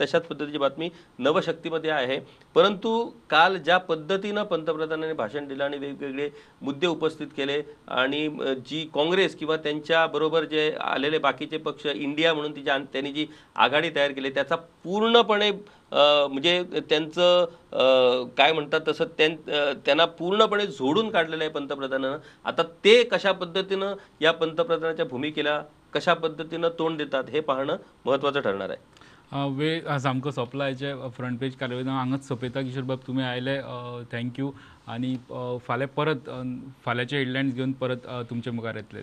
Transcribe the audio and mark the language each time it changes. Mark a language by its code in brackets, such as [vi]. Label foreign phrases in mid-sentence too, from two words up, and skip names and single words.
[mr] तशाच पद्धतीची बातमी नवशक्तीमध्ये आहे. परंतु काल ज्या पद्धतीनं पंतप्रधानांनी भाषण दिलं आणि वेगवेगळे मुद्दे उपस्थित केले आणि जी काँग्रेस किंवा त्यांच्या बरोबर जे आलेले बाकीचे पक्ष इंडिया म्हणून त्यांनी जी आघाडी तयार केली त्याचा पूर्णपणे म्हणजे त्यांचं काय म्हणतात तसं त्यांना पूर्णपणे झोडून काढलेलं आहे पंतप्रधानानं. आता ते कशा पद्धतीनं या पंतप्रधानाच्या भूमिकेला कशा पद्धतीनं तोंड देतात हे पाहणं महत्त्वाचं ठरणार आहे. [kok] वेळ सामको सोंपला हेचे [en] front page [kok] कार्यावळी हांगाच सोंपयता. किशोर बाब तुमी आयले थँक्यू आणि फाल्यां परत फाल्यांचे हेडलायन्स घेवन परत तुमचे मुखार येतले.